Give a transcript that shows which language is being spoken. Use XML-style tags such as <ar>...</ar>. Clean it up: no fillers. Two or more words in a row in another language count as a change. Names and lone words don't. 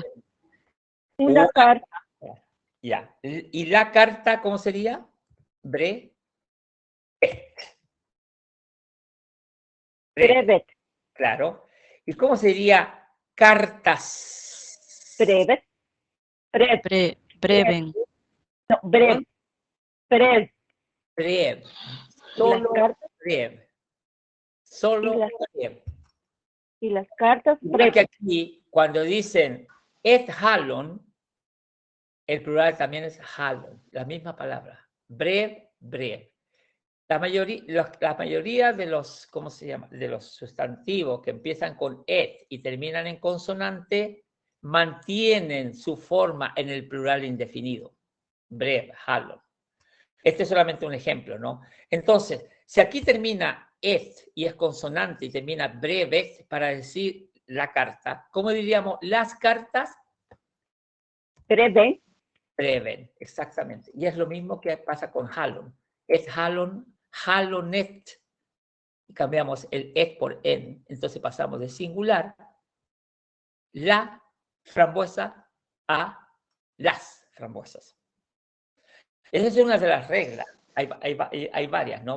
<es>Una carta. Ya. ¿Y la carta cómo sería?</es> <sv>Brevet. Brevet.</sv> <es>Claro. ¿Y cómo sería cartas?</es> <sv>Brevet. Breven. No, brev. Brev. Brev.</sv> <es>Y las Solo cartas,</es> <sv>brev. Solo</sv> <es>y las-</es> <sv>brev.</sv> <es>y las cartas Igual que</es> <sv>brevet.</sv> <es>aquí, cuando dicen</es> <sv>et halon,</sv> <es>el plural también es halon, la misma palabra.</es> <sv>Brev, brev.</sv> <es>La mayoría de los, ¿cómo se llama? De los sustantivos que empiezan con et y terminan en consonante, mantienen su forma en el plural indefinido.</es> <sv>Brev, halon.</sv> <es>Este es solamente un ejemplo, ¿no? Entonces, si aquí termina et y es consonante y termina brevet para decir la carta, ¿cómo diríamos las cartas?</es> <sv>Brevet. Breven,</sv> <es>exactamente. Y es lo mismo que pasa con halon. Es</es> <sv>halon, halonet.</sv> <es>Y cambiamos el et por en. Entonces pasamos de singular, la frambuesa, a las frambuesas. Esa es una de las reglas. Hay varias, ¿no?</es>